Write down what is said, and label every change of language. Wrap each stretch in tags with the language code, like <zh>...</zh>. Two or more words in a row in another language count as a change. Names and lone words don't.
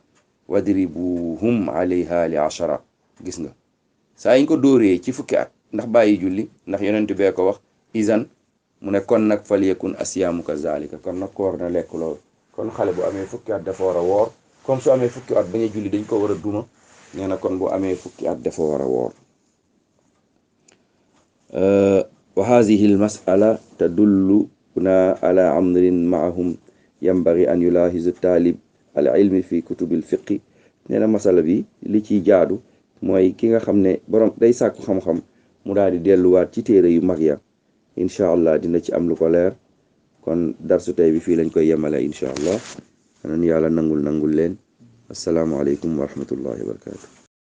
<ar>واضربوهم عليها</ar> <wo>li 10 gis nga saa yiñ ko dóoree ci fukki at ndax bàyyi julli ndax yonent bee ko wax izan mu ne kon nag</wo> <ar>فليكن الصيام كذلك</ar> <wo>kon nag koor na lekk loolu kon xale bu amee fukki at dafa war a woor comme su amee fukki at bañ a julli dañ ko war a duma nee na kon bu amee fukki at dafa war a woor</wo> <ar>وهذه المسألة تدلنا على أمر مهم ينبغي أن يلاحظه طالب العلم في كتب الفقه</ar> <wo>nee na masala bi li ciy jaadu mooy ki nga xam ne borom day sàkku xam-xam mu daal di delluwaat ci téere yu mag ya</wo> <ar>إن شاء الله</ar> <wo>dina ci am lu ko leer kon darsu tey bi fii lañ koy yemale</wo> <ar>إن شاء الله</ar> <wo>anan yàlla nangul leen</wo> <ar>السلام عليكم ورحمة الله وبركاته</ar>